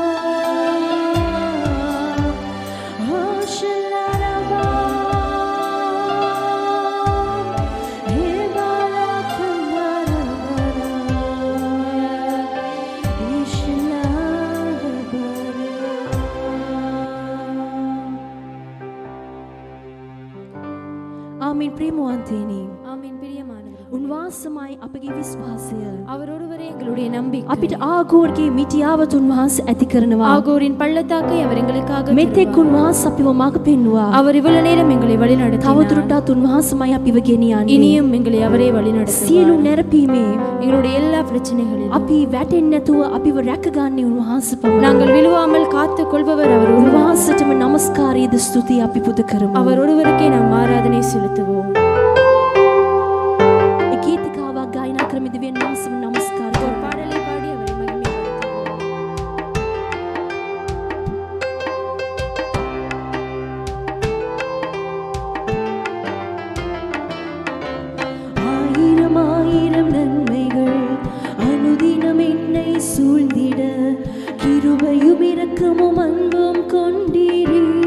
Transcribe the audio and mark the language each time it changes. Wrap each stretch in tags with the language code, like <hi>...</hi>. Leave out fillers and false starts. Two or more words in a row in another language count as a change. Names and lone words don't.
<si>ஓ ஷிலாரமா ஹே ஆமீன். ප්‍රේමවන්තයනි,</si> <ta>ஆமென். பிரியமானவர்களே,</ta> <si>උන්වහන්සේමයි අපගේ විශ්වාසය.</si> <ta>அவர் ஒருவரே எங்களுடைய நம்பிக்கை.</ta> <si>අපිට ආගෝර්ගේ මිටියාවත් උන්වහන්සේ ඇති කරනවා.</si> <ta>ஆகோரின் பள்ளத்தாக்கை அவர் எங்களுக்காக</ta> <si>මෙතෙක් උන්වහන්සේ අපිව මඟ පෙන්වුවා.</si> <ta>அவர் இவ்வளவு நேரம் எங்களை வழிநடத்தினார்.</ta> <si>තවදුරටත් උන්වහන්සේමයි අපිව ගෙනියන්නේ.</si> <ta>இனியும் எங்களை அவரே வழிநடத்துவார்.</ta> <si>සියලු නැරපීමේ</si> <ta>எங்களுடைய எல்லா பிரச்சனைகளிலும்</ta> <si>අපි වැටෙන්නේ නැතුව අපිව රැකගන්නේ උන්වහන්සේ පමණයි.</si> <ta>நாங்கள் விழுவாமல் காத்துக் கொள்பவர் அவர் ஒருவர்.</ta> <si>උන්වහන්සේටම নমස්කාරයේද ස්තුතිය අපි පුද කරමු.</si> <ta>அவர் ஒருவருக்கே நாம் ஆராதனை செலுத்துவோம்.</ta> <si>ඒ ගීතිකාවක් ගායනා කරමින් දෙවියන් වහන්සේම নমස්කාර</si> <ta>ஒரு</ta> <si>කරමු.</si> <ta>பாடலை பாடி அவரை மகிமைப்படுத்துவோம். ஆயிரம் ஆயிரம் நன்மைகள் அனுதினம் என்னை சூழ்ந்திட, கிருபையும் இரக்கமும் அன்பும் கொண்டீரே.</ta>